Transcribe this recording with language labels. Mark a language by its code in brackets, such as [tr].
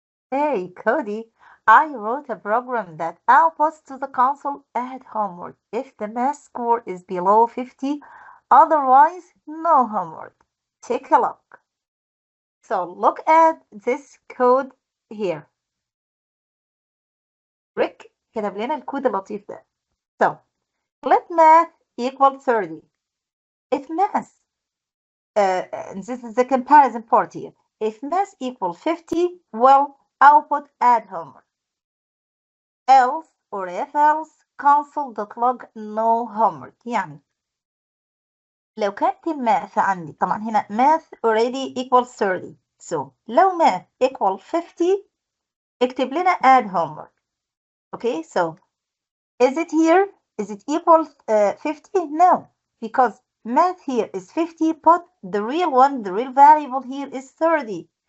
[en] Hey, Cody, I wrote a program that outputs to the console add homework if the math score is below 50, otherwise, no homework. Take a look. So look at this code here. [ar] Rick كتب لنا الكود اللطيف ده. [en] So let math equal 30. If math, this is the comparison part here. If math equal 50, well, output add homework. Else or if else console.log no homework. [ar] يعني لو كانت الماث عندي طبعا هنا [en] math already equals 30. So [ar] لو [en] math equal 50 [ar] اكتب لنا [en] add homework. Okay, so is it here? Is it equal 50? No, because math here is 50, but the real one, the real variable here is 30.